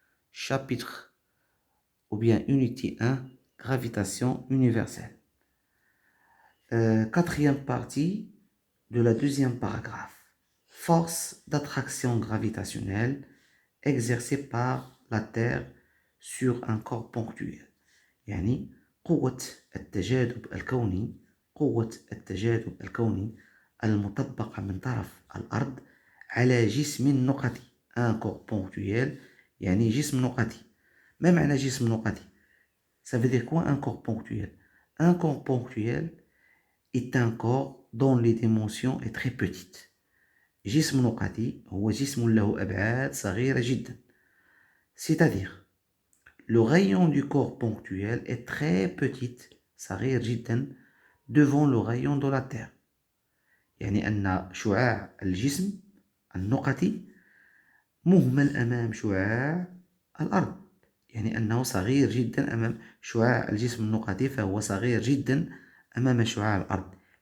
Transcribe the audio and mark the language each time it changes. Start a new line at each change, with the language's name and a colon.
French: Chapitre ou bien unité 1, gravitation universelle. Quatrième partie de la deuxième paragraphe. Force d'attraction gravitationnelle exercée par la Terre sur un corps ponctuel.
Arabic: يعني قوة التجاذب الكوني قوة التجاذب الكوني المطبقة من طرف الأرض على جسم نقطي
French: un corps ponctuel
Arabic: يعني جسم نقطي. ما معنى جسم نقطي؟
French: Ça veut dire quoi un corps ponctuel? Un corps ponctuel est un corps dont les dimensions est très petite.
Arabic: جسم نقطي هو جسم له أبعاد صغيرة جدا.
French: C'est-à-dire le rayon du corps ponctuel est très petit
Arabic: صغير جدا
French: devant le rayon de la Terre.
Arabic: يعني أن شعاع الجسم النقطي مهمل أمام شعاع الأرض. يعني أنه صغير جدا أمام شعاع الجسم النقطي فهو صغير جدا أمام شعاع الأرض.